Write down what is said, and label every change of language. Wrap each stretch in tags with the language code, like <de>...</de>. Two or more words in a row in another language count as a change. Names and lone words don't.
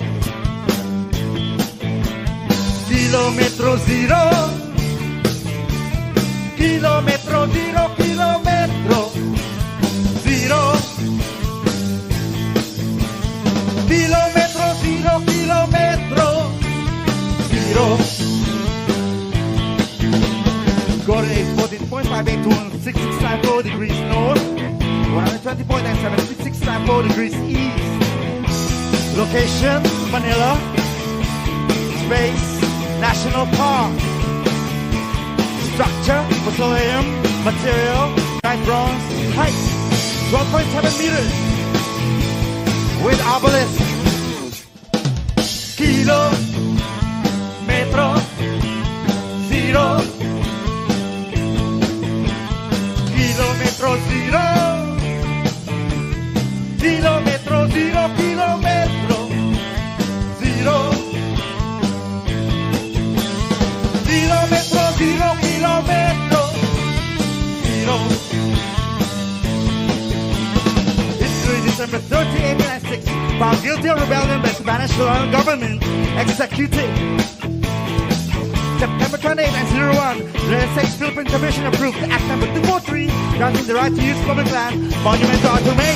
<tl>Kilometro zero. Kilometro zero, kilometro zero. Kilometro zero, kilometro zero.</tl> <en>Go to 14.58 to 166.94 degrees north, 120.976.94 degrees east. Location, Manila. Space, National Park. Structure, petroleum, material, night bronze, height, 12.7 meters, with obelisk.</en> <tl>Kilo, metro, zero. Kilometro zero. Kilometro zero, kilometro zero. Kilometro zero, kilometro zero.</tl> <en>History, December 30, 1896, found guilty of rebellion by Spanish colonial government, executed. September 28, 1901, the United States Philippine Commission approved Act Number 243, granting the right to use public land, monument to our domain.</en>